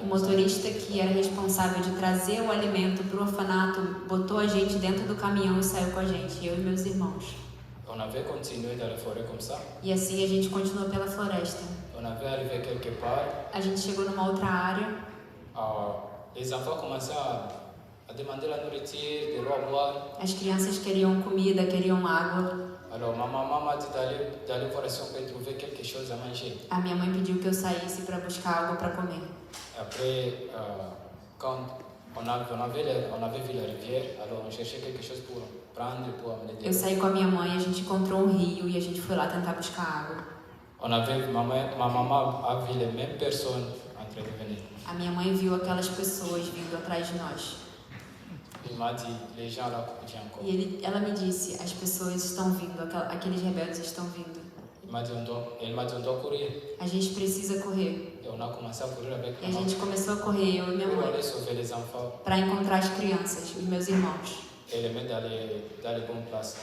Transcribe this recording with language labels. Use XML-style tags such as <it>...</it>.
<pt>O motorista que era responsável de trazer o alimento para o orfanato botou a gente dentro do caminhão e saiu com a gente, eu e meus irmãos.</pt> <fr>On avait continué dans la forêt comme ça.</fr> <pt>E assim a gente continuou pela floresta.</pt> <fr>On avait arrivé quelque part.</fr> <pt>A gente chegou numa outra área.</pt> <fr>Les enfants commençaient à demander la nourriture, de l'eau à boire.</fr> <pt>As crianças queriam comida, queriam água.</pt> <fr>Alors ma maman m'a dit d'aller voir si on peut trouver quelque chose à manger.</fr> <pt>A minha mãe pediu que eu saísse para buscar água para comer.</pt> <fr>Après, quand on avait vu la rivière, alors on cherchait quelque chose pour prendre, pour amener de</fr> <pt>Eu saí com a minha mãe, a gente encontrou um rio e a gente foi lá tentar buscar água.</pt> <fr>Ma maman a vu les mêmes personnes en train de venir.</fr> <pt>A minha mãe viu aquelas pessoas vindo atrás de nós.</pt> <fr>Il m'a dit, les gens là courent encore.</fr> <pt>Ela me disse, as pessoas estão vindo, aqueles rebeldes estão vindo.</pt> <fr>Elle m'a dit, on doit courir.</fr> <pt>A gente precisa correr.</pt> <fr>Et on a commencé à courir avec</fr> <pt>E</pt> <fr>ma</fr> <pt>a</pt> <fr>maman</fr> <pt>gente começou a correr, eu e minha</pt> <fr>pour</fr> <pt>mãe,</pt> <fr>aller sauver les enfants</fr> <pt>para encontrar as crianças, os meus irmãos,</pt> <fr>et les mettre dans les bonnes places.</fr>